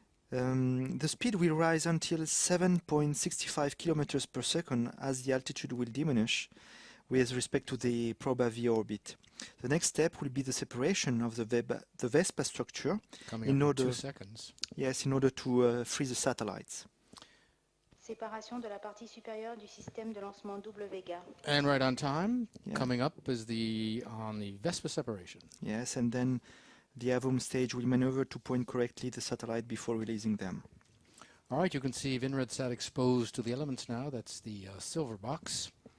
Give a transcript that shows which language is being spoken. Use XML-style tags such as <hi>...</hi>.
<en>The speed will rise until 7.65 kilometers per second as the altitude will diminish with respect to the Proba-V orbit. The next step will be the separation of the Vespa structure Coming up in 2 seconds. Yes, in order to free the satellites.</en> <fr>Séparation de la partie supérieure du système de lancement double Vega.</fr> <en>And right on time, coming up is on the Vespa separation. Yes, and then the Avum stage will maneuver to point correctly the satellite before releasing them. All right, you can see VNRedsat exposed to the elements now. That's the silver box.</en>